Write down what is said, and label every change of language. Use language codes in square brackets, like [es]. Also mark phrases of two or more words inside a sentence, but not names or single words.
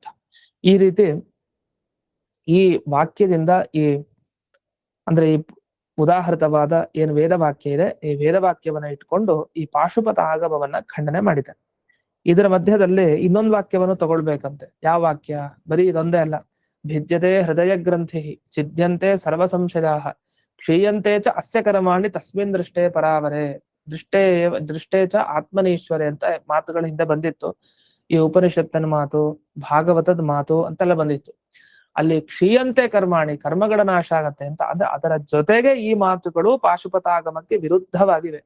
[kn] ಈ ರೀತಿ ಈ ವಾಕ್ಯದಿಂದ ಈ ಉದಾಹೃತವಾದ ಏನು ವೇದವಾಕ್ಯ ಇದೆ, ಈ ವೇದವಾಕ್ಯವನ್ನ ಇಟ್ಕೊಂಡು ಈ ಪಾಶುಪತ ಆಗಮವನ್ನ ಖಂಡನೆ ಮಾಡಿದ್ದಾರೆ. ಇದರ ಮಧ್ಯದಲ್ಲಿ ಇನ್ನೊಂದು ವಾಕ್ಯವನ್ನು ತಗೊಳ್ಬೇಕಂತೆ. ಯಾವ ವಾಕ್ಯ? ಬರೀ ಇದೊಂದೇ ಅಲ್ಲ. [sa] ಭಿದ್ಯತೆ ಹೃದಯ ಗ್ರಂಥಿ ಛಿದ್ಯಂತೆ ಸರ್ವ ಸಂಶಯ ಕ್ಷೀಯಂತೆ ಚ ಅಸ್ಯ ಕರ್ಮಾಣಿ ತಸ್ಮಿನ್ ದೃಷ್ಟೇ ಪರಾವರೆ ದೃಷ್ಟೇ ಚ ಆತ್ಮನೀಶ್ವರೆ [kn] ಅಂತ ಮಾತುಗಳ ಹಿಂದೆ ಬಂದಿತ್ತು. ಈ ಉಪನಿಷತ್ತನ ಮಾತು, ಭಾಗವತದ ಮಾತು ಅಂತೆಲ್ಲ ಬಂದಿತ್ತು. ಅಲ್ಲಿ [sa] ಕ್ಷೀಯಂತೆ ಕರ್ಮಾಣಿ, [kn] ಕರ್ಮಗಳ ನಾಶ ಆಗತ್ತೆ ಅಂತ. ಅದರ ಜೊತೆಗೆ ಈ ಮಾತುಗಳು ಪಾಶುಪತಾಗಮಕ್ಕೆ ವಿರುದ್ಧವಾಗಿವೆ.